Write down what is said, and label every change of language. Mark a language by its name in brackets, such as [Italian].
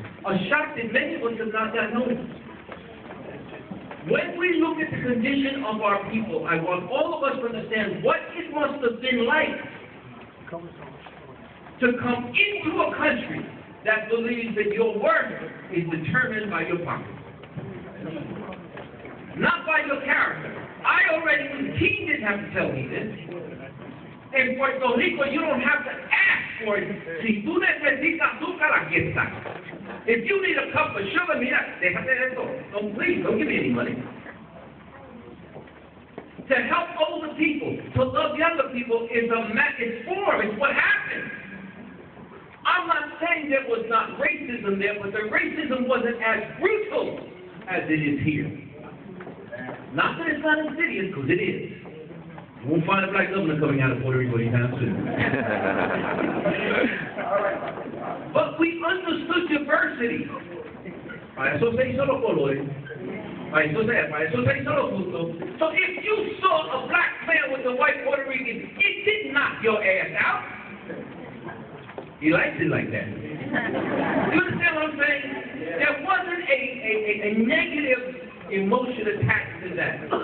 [English] A shock that many of us have not yet noticed. When we look at the condition of our people, I want all of us to understand what it must have been like to come into a country that believes that your worth is determined by your pocket, not by your character. I already knew. He didn't have to tell me this. [Spanish] En [English] Puerto Rico, you don't have to ask for it. [Spanish] Si tú necesitas azúcar, aquí está. [English] If you need a cup of sugar, [Spanish] mira, déjate de esto. [English] Don't, please, don't give me any money. To help older people, to love younger people is it's what happened. I'm not saying there was not racism there, but the racism wasn't as brutal as it is here. Not that it's not insidious, because it is. You won't find a black governor coming out of Puerto Rico anytime soon. But we understood diversity. [Spanish] Para eso se hizo los colores. Para eso se hizo los gustos. [English] So if you saw a black man with a white Puerto Rican, it did knock your ass out. He likes it like that. You understand what I'm saying? There wasn't a negative emotion attached to that.